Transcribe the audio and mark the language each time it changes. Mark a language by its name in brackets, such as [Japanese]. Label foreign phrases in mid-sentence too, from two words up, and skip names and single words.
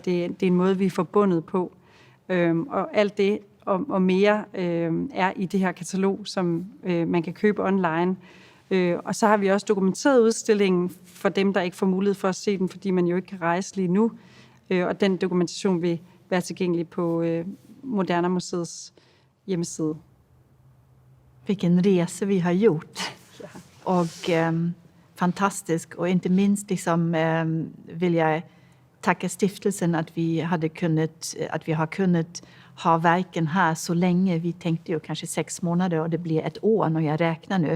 [Danish] Det er en måde, vi er forbundet på. Og alt det og mere er i det her katalog, som man kan købe online. Og så har vi også dokumenteret udstillingen for dem, der ikke får mulighed for at se den, fordi man jo ikke kan rejse lige nu. Og den dokumentation vil være tilgængelig på Moderna Museets hjemmeside. [Swedish] Vilken resa vi har gjort. Ja. Och fantastisk. Och inte minst liksom, vill jag tacka stiftelsen att vi har kunnat ha verken här så länge. Vi tänkte ju kanske 6 månader och det blir 1 år när jag räknar nu.